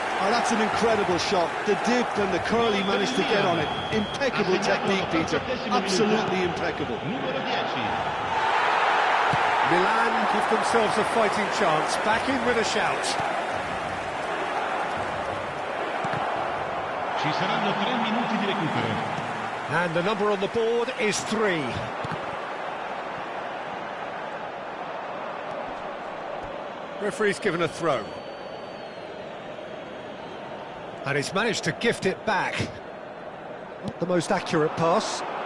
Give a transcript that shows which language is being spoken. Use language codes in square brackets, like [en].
[en] Oh, that's an incredible shot. The dip and the curl he managed to get on it. Impeccable technique, Peter. Absolutely impeccable. Milan give themselves a fighting chance, back in with a shout. [it] Ci saranno 3 minuti di recupero. [en] And the number on the board is 3. Referee's given a throw. And he's managed to gift it back. Not the most accurate pass.